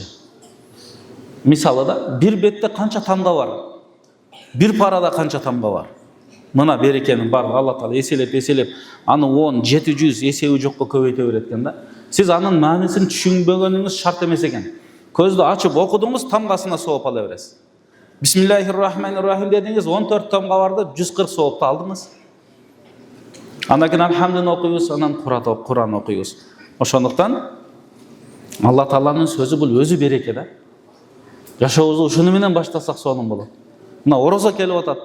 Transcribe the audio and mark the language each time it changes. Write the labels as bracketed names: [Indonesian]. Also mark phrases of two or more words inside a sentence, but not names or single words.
[Kyrgyz] Мисалы да, бир бетте канча тамга бар? Бир парада канча тамга бар? Мына берекенин барлыгы Алла Таала эселеп, аны 10, 700 эсеби жокко көбөйтө берет экен да. Сиз анын маанисин түшүнбөгөнүңүз шарт эмес экен. Көздү ачып окудуңуз, тамгасына сооп ала бересиз. [Arabic] بسم الله الرحمن الرحيم [Kyrgyz] дедиңиз, 14 тамга барды, 140 соопту алдыңыз. Андан кийин алхамдын окуйбуз, анан Кур'ан окуйбуз. Ошондуктан Алла Тааланын сөзү бул өзү береке да. Жашообузду ушуну менен баштасак сонун болот. Мына орозо келип атат.